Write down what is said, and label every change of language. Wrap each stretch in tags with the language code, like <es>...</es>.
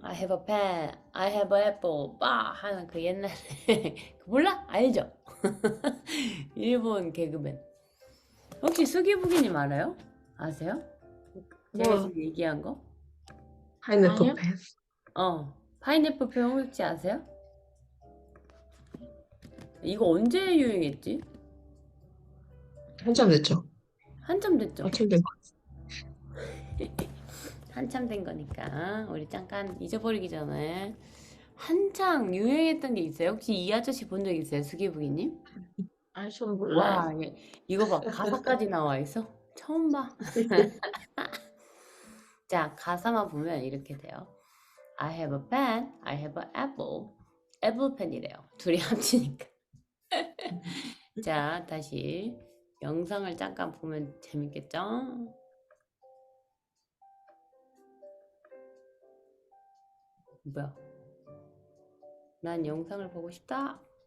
<en>I have a pen, I have an apple,</en> <ko>빠 하는 그 옛날에 몰라? 알죠? 일본 개그맨. 혹시 수기부기님 알아요? 아세요? 제가 뭐, 지금 얘기한 거? 파인애플 아니요.</ko> <en>pen.</en> <ko>파인애플 표현 혹시 아세요? 이거 언제 유행했지? 한참 됐죠? 한참 됐죠? 한참 된 거. 한참 된 거니까 우리 잠깐 잊어버리기 전에 한창 유행했던 게 있어요. 혹시 이 아저씨 본 적 있어요? 수기부기님? 아니, 전 몰라요. 와, 이거 봐. 가사까지 나와 있어. 처음 봐. 자, 가사만 보면 이렇게 돼요.</ko> <en>I have a pen, I have an apple.</en> <ko>애플 펜이래요. 둘이 합치니까. 자, 다시 영상을 잠깐 보면 재밌겠죠? 뭐야? 난 영상을 보고 싶다.</ko>